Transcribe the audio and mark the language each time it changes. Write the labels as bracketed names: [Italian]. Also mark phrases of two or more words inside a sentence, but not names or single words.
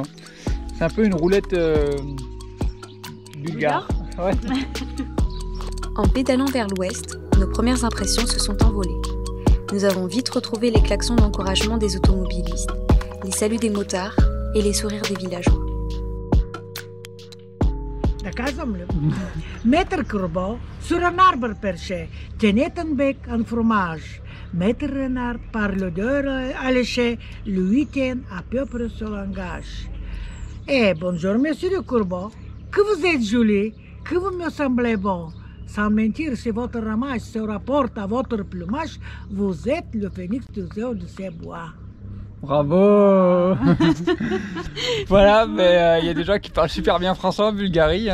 [French] C'est un peu une roulette bulgare. Ouais. En pédalant vers l'ouest, nos premières impressions se sont envolées. Nous avons vite retrouvé les klaxons d'encouragement des automobilistes, les saluts des motards et les sourires des villageois. [Bulgarian] Да казвам ли? [French] Maître corbeau, sur un arbre perché, tenait en bec un fromage, maître renard, par l'odeur alléché, lui tint à peu près ce langage. Bonjour monsieur le Courbeau, que vous êtes joli, que vous me semblez bon. Sans mentir, si votre ramage se rapporte à votre plumage, vous êtes le phénix de ces bois. Bravo. Voilà, mais il y a des gens qui parlent super bien français en Bulgarie.